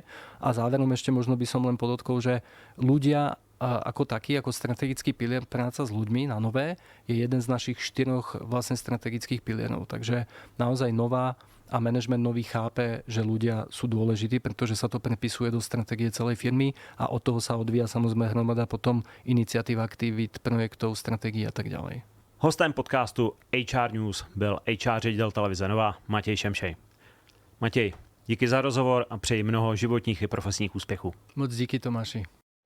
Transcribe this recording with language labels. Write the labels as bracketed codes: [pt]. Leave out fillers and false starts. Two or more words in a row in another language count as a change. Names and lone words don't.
[sk] A záverom ešte možno by som len podotkol, že ľudia ako taký, ako strategický pilier práca s ľuďmi na Nové je jeden z našich 4 vlastne strategických pilierov. Takže naozaj Nová a manažment Nový chápe, že ľudia sú dôležití, pretože sa to prepisuje do stratégie celej firmy a od toho sa odvíja samozrejme hromada potom iniciatív, aktivít, projektov, stratégií a tak ďalej. [cs] Hostem podcastu HR News byl HR ředitel televize Nova Matěj Šemšej. Matěj, díky za rozhovor a přeji mnoho životních i profesních úspěchů. Moc díky, Tomáši.